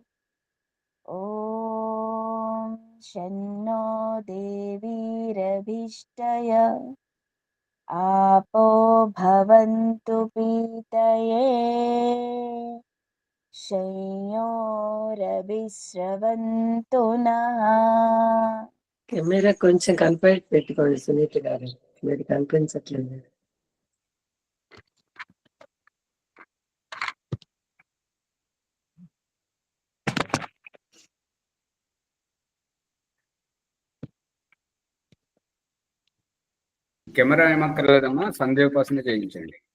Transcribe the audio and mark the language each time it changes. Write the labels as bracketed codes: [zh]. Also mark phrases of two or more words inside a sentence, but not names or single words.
[sa] ॐ शन्नो देवीरभिष्टय आपो भवन्तु पीतये शय्योरभिस्रवन्तु नः। [te] కెమెరా కొంచెం కనిపెట్టి పెట్టుకోండి సునీత గారు, మీరు కనిపించట్లేదు. కెమెరా ఏమక్కర్లేదమ్మా, సంధ్యోపాసన చేయించండి.